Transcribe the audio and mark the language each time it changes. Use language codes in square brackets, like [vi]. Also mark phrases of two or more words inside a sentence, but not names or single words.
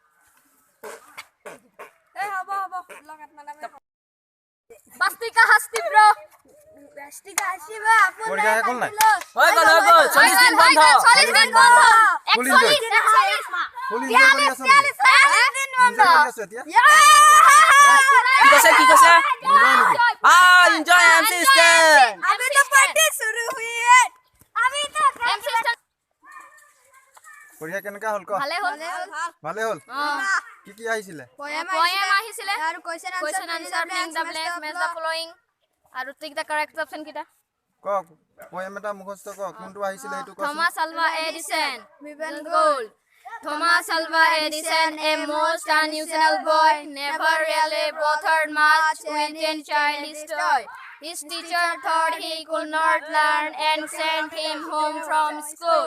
[as] এ হ'ব লগাত মানাবে বাস্তিকা হাস্তি ব্রো বাস্তিকা হাসি বা আপন পৰীক্ষা শেষ হ'ল নাই হৈ গল 40 দিন বন্ধ 40 দিন বন্ধ 41 [en] full enjoy [as] কৰি আছো 40 দিন বন্ধ কি কৈছে এনজয় এম সিস্টেম [hi] अभी तो पार्टी शुरू हुई है अभी तो एम सिस्टम [as] পৰীক্ষা কেনেকা হ'ল ক ভালে হ'ল কি আহিছিলে [en] poem [as] আহিছিলে আৰু [en] question answer blank the blank match the following আৰু টিক the correct option কিটা [as] ক poem এটা মুখস্থ ক কোনটো আহিছিলে এইটো ক [en] Thomas Alva Edison Vivian Gold Thomas Alva Edison, a most unusual boy, never really bothered much with any childish toy. His teacher thought he could not learn and sent him home from school.